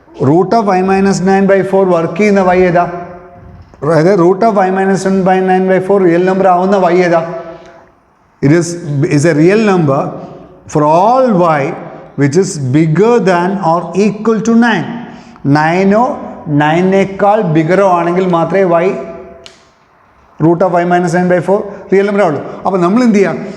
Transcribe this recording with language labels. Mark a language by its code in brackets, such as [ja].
[ml] Root of y minus 9/4 work ചെയ്യുന്ന y ഏതാ? അതായത് root of y minus 9/4 real number ആവുന്ന y ഏതാ? [en] It is a real number for all y which is bigger than or equal to 9. [ml] 9ഓ 9നേക്കാൾ ബിഗറോ ആണെങ്കിൽ മാത്രമേ y root of y minus 9/4 real number ആവുള്ളൂ. അപ്പോൾ നമ്മൾ എന്ത് ചെയ്യാം?